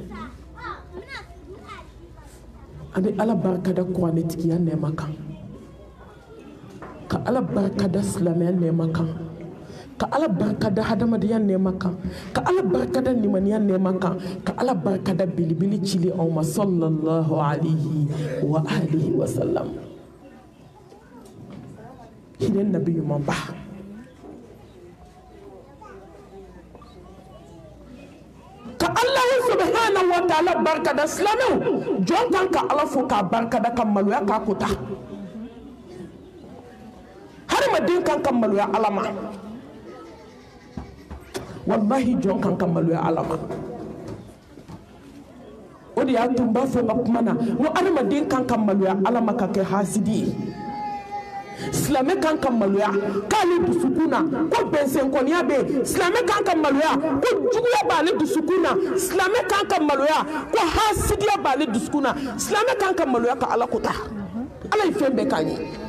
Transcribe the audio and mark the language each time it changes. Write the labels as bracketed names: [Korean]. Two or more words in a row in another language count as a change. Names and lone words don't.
[Bambara] a bɛ ala barikada kuranɛtigiya nɛɛma kan ka ala barikada silamɛya nɛɛma kan ka ala barikada hadamadenya nɛɛma kan ka ala barikada nimaniya nɛɛma kan ka ala barikada belebele cili aw ma [Arabic] صلى الله عليه وعلى آله وسلم [Bambara] hinɛ nabi ɲuman ba ka Allah [Arabic] سبحانه وتعالى [Bambara] barikada silamɛw jɔn kan ka ala fo k'a barikada ka maloya k'a kota hadamaden kan ka maloya ala ma wallahi jɔn kan ka maloya Ala ma o de y'a to n b'a fɔ n ka kuma na n ko adamaden kan ka maloya Ala ma ka kɛ hasidi ye silamɛ kan ka maloya k'ale dusukun na ko bɛnsɛnkɔniya bɛ yen silamɛ kan ka maloya ko juguya b'ale dusukun na silamɛ kan ka maloya ko hasidiya b'ale dusukun na silamɛ kan ka maloya ka Ala kota Ala ye fɛn bɛɛ k'an ye